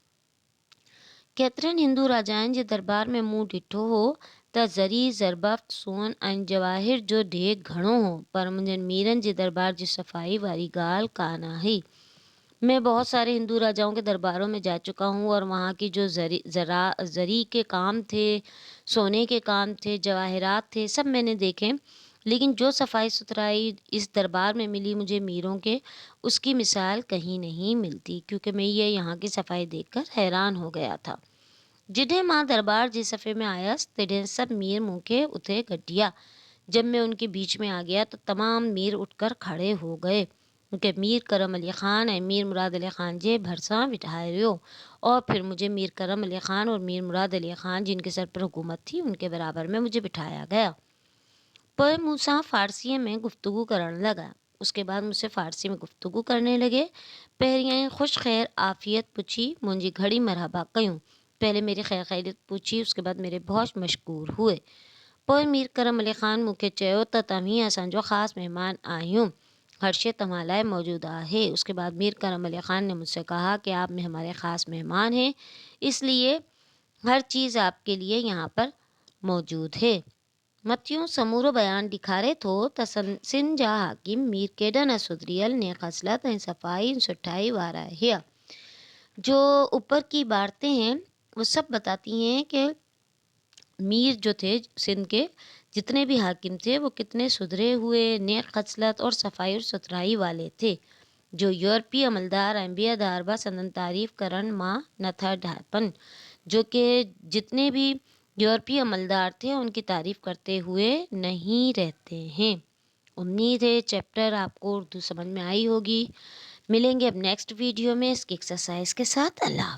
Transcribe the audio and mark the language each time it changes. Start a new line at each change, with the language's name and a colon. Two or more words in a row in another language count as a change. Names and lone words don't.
Sindhi: केतिरनि हिंदू राजाउनि जे दरबार में मूं ॾिठो हो त ज़री ज़रबफ़्त सोन ऐं जवाहिर जो ढेर घणो हो, पर मुंहिंजनि मीरनि जे दरबार जी सफ़ाई वारी ॻाल्हि कान आहे।
Urdu: میں بہت سارے ہندو راجاؤں کے درباروں میں جا چکا ہوں اور وہاں کی جو زری کے کام تھے، سونے کے کام تھے، جواہرات تھے، سب میں نے دیکھے. لیکن جو صفائی ستھرائی اس دربار میں ملی مجھے میروں کے، اس کی مثال کہیں نہیں ملتی، کیونکہ میں یہ یہاں کی صفائی دیکھ کر حیران ہو گیا تھا.
Sindhi: जिॾे मां दरबार जे सफ़े में आयसि तॾहिं सब मीर मूंखे उथे गॾिया।
Urdu: جب میں ان کے بیچ میں آ گیا تو تمام میر اٹھ کر کھڑے ہو گئے. ان کے
Sindhi: मीर करम अली ख़ान ऐं मीर मुराद अली ख़ान जे भरिसां बिठायो
Urdu: اور پھر مجھے میر کرم علی خان اور میر مراد علی خان جن کے سر پر حکومت تھی ان کے برابر میں مجھے بٹھایا گیا.
Sindhi: पोइ मूंसां फ़ारसीअ में गुफ्तगू करण लगा।
Urdu: اس کے بعد مجھ سے فارسی میں گفتگو کرنے لگے.
Sindhi: पहिरियां ख़ुश ख़ैर आफ़ियत पुछी, मुंहिंजी घड़ी मरहबा कयूं।
Urdu: پہلے میری خیر خیریت پوچھی، اس کے بعد میرے بہت مشکور ہوئے.
Sindhi: पोइ मीर करम अली ख़ान मूंखे चयो त तव्हीं असांजो ख़ासि महिमान आहियो, हर शइ तव्हां लाइ मौजूद है।
Urdu: اس کے بعد میر کرم علی خان نے مجھ سے کہا کہ آپ میں ہمارے خاص مہمان ہیں، اس لیے ہر چیز آپ کے لیے یہاں پر موجود ہے.
Sindhi: मथियों समूरो बयान ॾेखारे थो त सिंध जा हाकिम मीर केॾा न सुधरियल नेक ख़सलत ऐं सफ़ाई सुठाई वारा हुआ।
Urdu: جو اوپر کی باتیں ہیں وہ سب بتاتی ہیں کہ میر جو تھے سندھ کے جتنے بھی حاکم تھے وہ کتنے سدھرے ہوئے، نیک خصلت اور صفائی اور ستھرائی والے تھے,
Sindhi: जो यूरोपीय अमलदार ऐं ॿिया बा संदन तारीफ़ करण मां नथा ढापन।
Urdu: جو کہ جتنے بھی یورپی عملدار تھے ان کی تعریف کرتے ہوئے نہیں رہتے ہیں. امید ہے چیپٹر آپ کو اردو سمجھ میں آئی ہوگی. ملیں گے اب
English: next video
Urdu: میں اس کی ایکسرسائز کے ساتھ. अल्लाह।